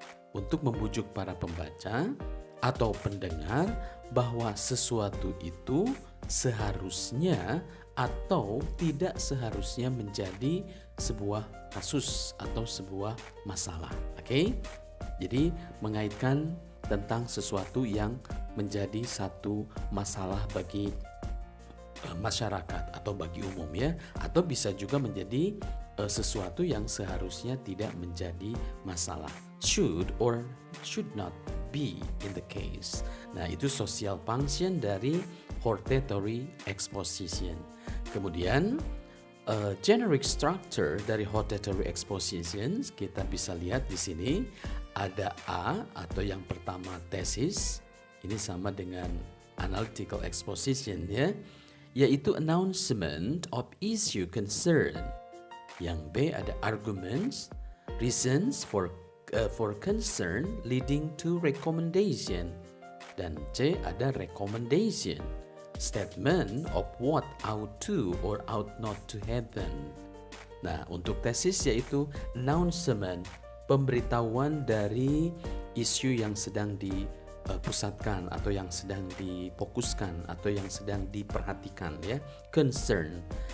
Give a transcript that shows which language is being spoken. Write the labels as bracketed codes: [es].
[id] Untuk membujuk para pembaca atau pendengar bahwa sesuatu itu seharusnya atau tidak seharusnya menjadi sebuah kasus atau sebuah masalah. Oke? Jadi mengaitkan tentang sesuatu yang menjadi satu masalah bagi masyarakat atau bagi umum ya, atau bisa juga menjadi sesuatu yang seharusnya tidak menjadi masalah. [en] Should or should not be in the case. [id] Nah, itu social function dari hortatory exposition. Kemudian generic structure dari hortatory exposition kita bisa lihat di sini ada A atau yang pertama thesis. Ini sama dengan analytical exposition ya, yaitu [en] announcement of issue concern. [id] Yang B ada [en] arguments, reasons for concern leading to recommendation. [id] Dan C ada [en] recommendation, statement of what ought to or ought not to happen. [id] Nah, untuk tesis yaitu announcement, pemberitahuan dari isu yang sedang dipusatkan atau yang sedang difokuskan atau yang sedang diperhatikan ya, concern.